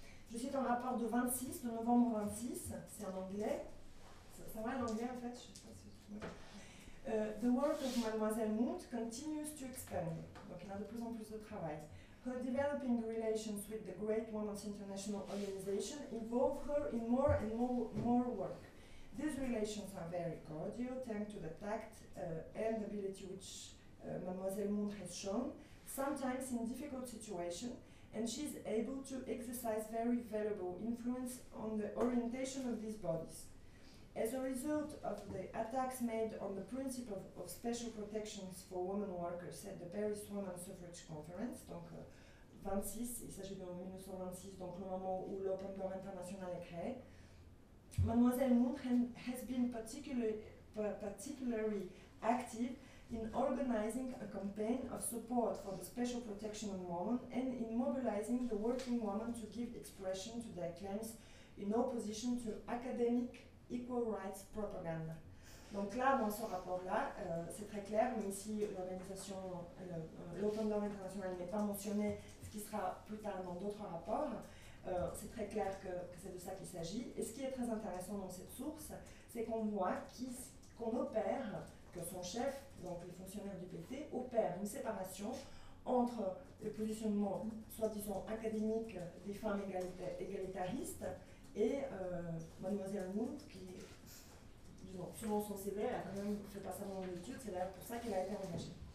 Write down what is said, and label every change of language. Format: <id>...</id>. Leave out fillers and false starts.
<fr>Je cite un rapport de 26, de novembre 26, c'est en anglais. Ça va en anglais en fait, je sais pas si</fr> <en>The work of Mademoiselle Mundt continues to expand.</en> <fr>Donc, il y a de plus en plus de travail.</fr> <en>Her developing relations with the great Women's International Organization involve her in more and more work. These relations are very cordial, thanks to the tact and ability which Mademoiselle Mundt has shown, sometimes in difficult situations, and she's able to exercise very valuable influence on the orientation of these bodies. As a result of the attacks made on the principle of special protections for women workers at the Paris Women's Suffrage Conference,</en> <fr>donc 26, il s'agit de 1926, donc le moment où l'Open Door International est créé,</fr> <en>Mademoiselle Mundt has been particularly active in organizing a campaign of support for the special protection of women and in mobilizing the working women to give expression to their claims in opposition to academic equal rights propaganda.</en> <fr>Donc là, dans ce rapport-là, c'est très clair, mais ici, l'organisation, l'Open Door International n'est pas mentionné, ce qui sera plus tard dans d'autres rapports. C'est très clair que c'est de ça qu'il s'agit. Et ce qui est très intéressant dans cette source, c'est qu'on voit qu'on opère, que son chef, donc les fonctionnaires du PT, opère une séparation entre le positionnement, soi-disant, académique des femmes égalitaristes et Mademoiselle Mundt, qui, disons, selon son CV, elle a quand même fait pas ça dans l'étude, c'est d'ailleurs pour ça qu'elle a été engagée.</fr>